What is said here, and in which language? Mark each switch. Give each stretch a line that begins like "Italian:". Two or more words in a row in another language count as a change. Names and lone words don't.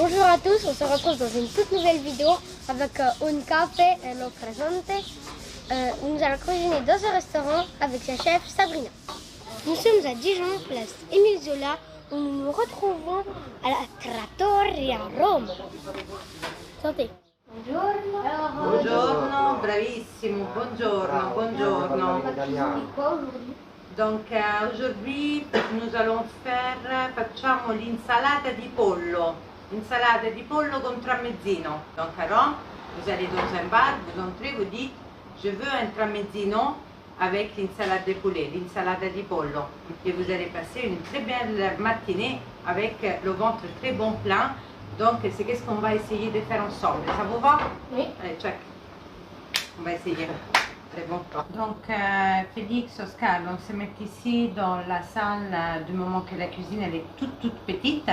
French: à tous, on se retrouve dans une toute nouvelle vidéo avec un café et l'eau présente. Nous allons cuisiner dans un restaurant avec sa chef Sabrina. Nous sommes à Dijon, place Émile Zola, où nous nous retrouvons à la Trattoria Rome. Santé.
Italian: Buongiorno. Buongiorno, bravissimo, buongiorno, buongiorno.
French: Donc aujourd'hui nous allons
Italian: facciamo l'insalata di pollo. Insalata di pollo con tramezzino.
French: Donc à Rome, vous allez dans un bar, vous entrez, vous dites je veux un tramezzino avec l'insalata de poulet,
Italian: l'insalata di pollo.
French: Et vous allez passer une très belle matinée avec le ventre très bon plein. Donc c'est qu'est-ce qu'on va essayer de faire ensemble. Ça vous va? Oui. Allez, check. On va essayer. Très bon. Donc Félix, Oscar, on se met ici dans la salle du moment que la cuisine elle est toute petite.